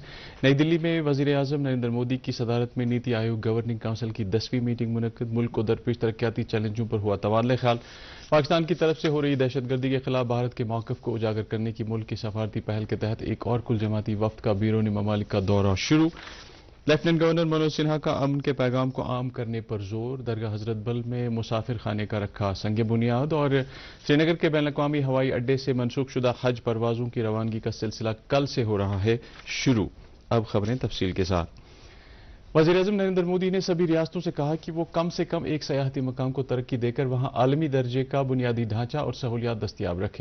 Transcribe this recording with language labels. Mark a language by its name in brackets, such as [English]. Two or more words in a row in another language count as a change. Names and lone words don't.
[Urdu] نئی دلی میں وزیر اعظم نریندر مودی کی صدارت میں نیتی آیوگ گورننگ کونسل کی 10ویں میٹنگ منعقد۔ ملک کو درپیش ترقیاتی چیلنجوں پر ہوا تبادلہ خیال۔ پاکستان کی طرف سے ہو رہی دہشت گردی کے خلاف بھارت کے موقف کو اجاگر کرنے کی ملک کی سفارتی پہل کے تحت ایک اور کل جماعتی وفد کا بیرونی ممالک کا دورہ شروع۔ لیفٹیننٹ گورنر منوج سنہا کا امن کے پیغام کو عام کرنے پر زور۔ درگاہ حضرت بل میں مسافر خانے کا رکھا سنگ بنیاد، اور سری نگر کے بین الاقوامی ہوائی اڈے سے منسوخ شدہ حج پروازوں کی روانگی کا سلسلہ کل سے ہو رہا ہے شروع۔ اب خبریں تفصیل کے ساتھ۔ وزیر اعظم نریندر مودی نے سبھی ریاستوں سے کہا کہ وہ کم سے کم ایک سیاحتی مقام کو ترقی دے کر وہاں عالمی درجے کا بنیادی ڈھانچہ اور سہولیات دستیاب رکھیں۔